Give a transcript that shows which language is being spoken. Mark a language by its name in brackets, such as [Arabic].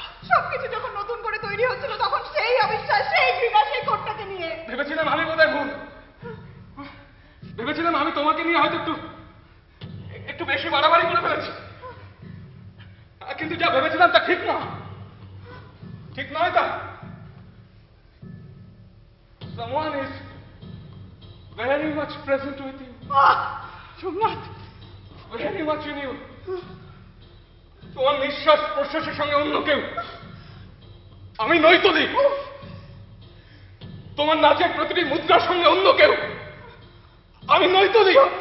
[Bangla] সবকিছু যখন নতুন করে তৈরি হচ্ছিল তখন সেই অবিশ্বাস, সেই ঘৃণা, সেই কোটটাকে নিয়ে ভেবেছিলাম আমি বোধহয় ভুল। ভেবেছিলাম আমি তোমাকে নিয়ে হয়তো একটু বেশি বাড়াবাড়ি করে ফেলেছি, কিন্তু যা ভেবেছিলাম তা ঠিক না, ঠিক নয় তা। [English] Someone is very much present with you. [Bangla] Somnath, [English] very much in you. [Bangla] তোমার নিঃশ্বাস প্রশ্বাসের সঙ্গে অন্য কেউ। আমি নই তুলি। তোমার নাচের প্রতিটি মুদ্রার সঙ্গে অন্য কেউ। আমি নই তুলি।